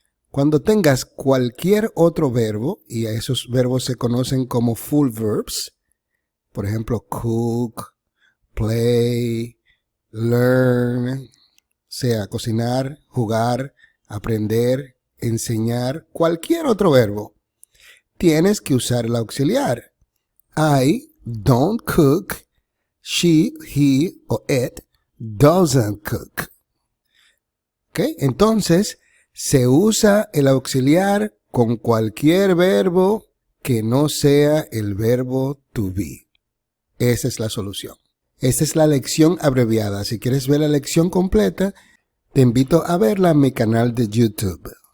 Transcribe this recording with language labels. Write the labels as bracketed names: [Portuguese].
[Spanish] Cuando tengas cualquier otro verbo, y a esos verbos se conocen como full verbs, por ejemplo, cook, play, learn, sea cocinar, jugar, aprender, enseñar, cualquier otro verbo, tienes que usar el auxiliar. [English] I don't cook, she, he o it doesn't cook. [Spanish] ¿Ok? Entonces, se usa el auxiliar con cualquier verbo que no sea el verbo to be. Esa es la solución. Esta es la lección abreviada. Si quieres ver la lección completa, te invito a verla en mi canal de YouTube.